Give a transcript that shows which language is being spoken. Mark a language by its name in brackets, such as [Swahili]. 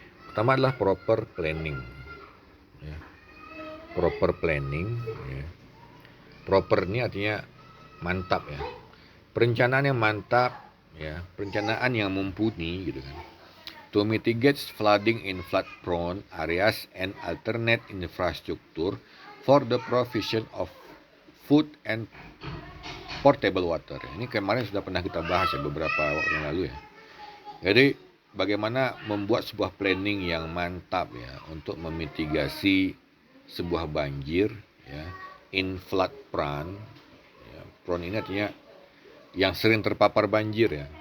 [Indonesian] Pertama adalah proper planning ya. Proper planning ya. Proper ini artinya mantap ya. Perencanaan yang mantap ya, perencanaan yang mumpuni gitu kan. [English] To mitigate flooding in flood prone areas and alternate infrastructure for the provision of food and portable water. [Indonesian] Ini kemarin sudah pernah kita bahas ya beberapa waktu yang lalu ya. Jadi bagaimana membuat sebuah planning yang mantap ya untuk memitigasi sebuah banjir ya [English] in flood prone. [Indonesian] Ya, prone ini artinya yang sering terpapar banjir ya.